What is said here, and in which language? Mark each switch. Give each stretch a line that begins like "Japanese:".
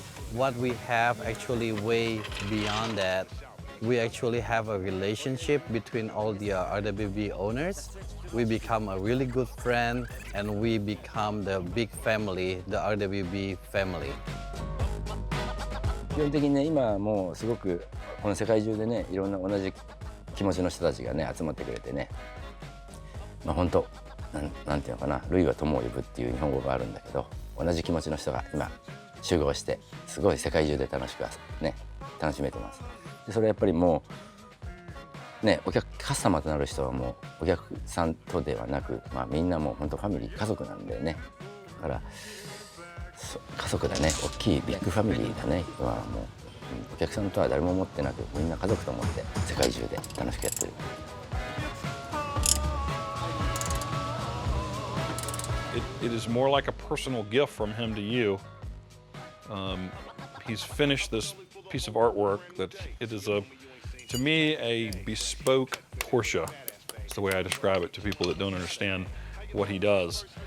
English: What we have actually way beyond that. We actually have a relationship between all the RWB owners. We become a really good friend and we become the big family, the RWB family.
Japanese: 基本的にね今もうすごくこの世界中でねいろんな同じ気持ちの人たちがね集まってくれてね、本当なんていうのかな、類は友を呼ぶっていう日本語があるんだけど、同じ気持ちの人が今集合してすごい世界中で楽しめてます。でそれはやっぱりもうねカスタマーとなる人はもうお客さんとではなく、みんなもう本当ファミリー家族なんでね、だから家族だね、大きいビッグファミリーだね。もうお客さんとは誰も思ってなく、みんな家族と思って世界中で楽しくやってる。
English: It is more like a personal gift from him to you. He's finished this piece of artwork that it is to me, a bespoke Porsche. That's the way I describe it to people that don't understand what he does.